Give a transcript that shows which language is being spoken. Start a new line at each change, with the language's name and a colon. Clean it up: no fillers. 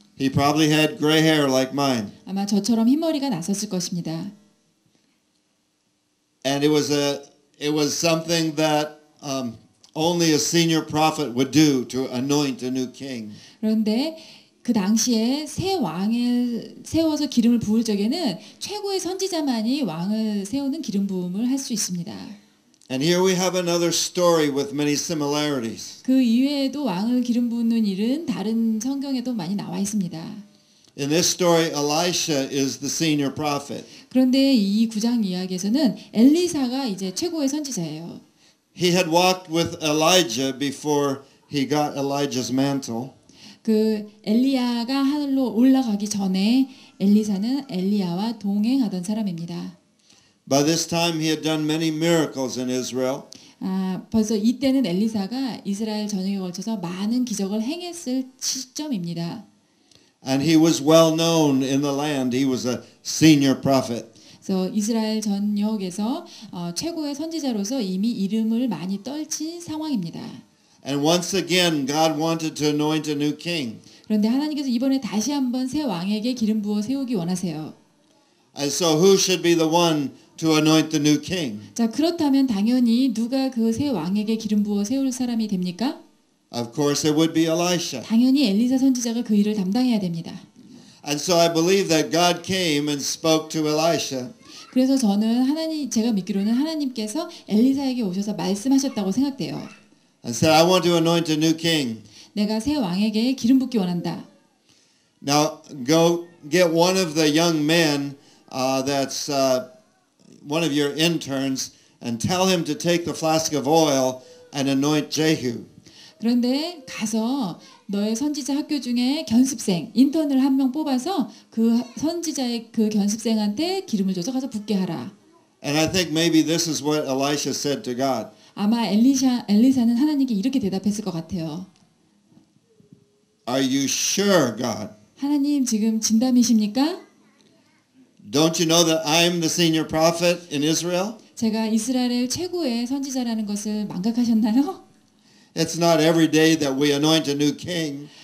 English: He probably had gray hair like mine.
Korean: 아마 저처럼 흰머리가 났었을 것입니다.
English: And it was something that only a senior prophet would do to anoint a new king.
Korean: 그런데 그 당시에 새 왕을 세워서 기름을 부을 적에는 최고의 선지자만이 왕을 세우는 기름 부음을 할 수 있습니다.
English: And here we have another story with many similarities.
Korean: 그 이외에도 왕을 기름 부는 일은 다른 성경에도 많이 나와 있습니다.
English: In this story, Elisha is the senior prophet.
Korean: 그런데 이 9장 이야기에서는 엘리사가 이제 최고의 선지자예요.
English: He had walked with Elijah before he got Elijah's mantle.
Korean: 그 엘리야가 하늘로 올라가기 전에 엘리사는 엘리야와 동행하던 사람입니다.
English: By this time he had done many miracles in Israel.
Korean: 벌써 이때는 엘리사가 이스라엘 전역에 걸쳐서 많은 기적을 행했을 시점입니다.
English: And he was well known in the land. He was a senior prophet.
Korean: 그래서 이스라엘 전역에서 최고의 선지자로서 이미 이름을 많이 떨친 상황입니다.
English: And once again, God wanted to anoint a new king.
Korean: 그런데 하나님께서 이번에 다시 한번 새 왕에게 기름 부어 세우기 원하세요.
English: And so who should be the one to anoint the new king?
Korean: 자, 그렇다면 당연히 누가 그 새 왕에게 기름 부어 세울 사람이 됩니까?
English: Of course, it would be Elisha.
Korean: 당연히 엘리사 선지자가 그 일을 담당해야 됩니다.
English: And so I believe that God came and spoke to Elisha.
Korean: 그래서 저는 제가 믿기로는 하나님께서 엘리사에게 오셔서 말씀하셨다고 생각돼요.
English: And said, I want to anoint a new king.
Korean: 내가 새 왕에게 기름 붓기 원한다.
English: Now go get one of the young men that's one of your interns and tell him to take the flask of oil and anoint Jehu.
Korean: 그런데 가서 너의 선지자 학교 중에 견습생, 인턴을 한 명 뽑아서 그 선지자의 그 견습생한테 기름을 줘서 가서 붓게 하라.
English: And I think maybe this is what Elisha said to God.
Korean: 아마 엘리사는 하나님께 이렇게 대답했을 것 같아요.
English: Are you sure, God?
Korean: 하나님 지금 진담이십니까?
English: Don't you know that I'm the senior prophet in Israel?
Korean: 제가 이스라엘 최고의 선지자라는 것을 망각하셨나요?
English: It's not every day that we anoint a new king.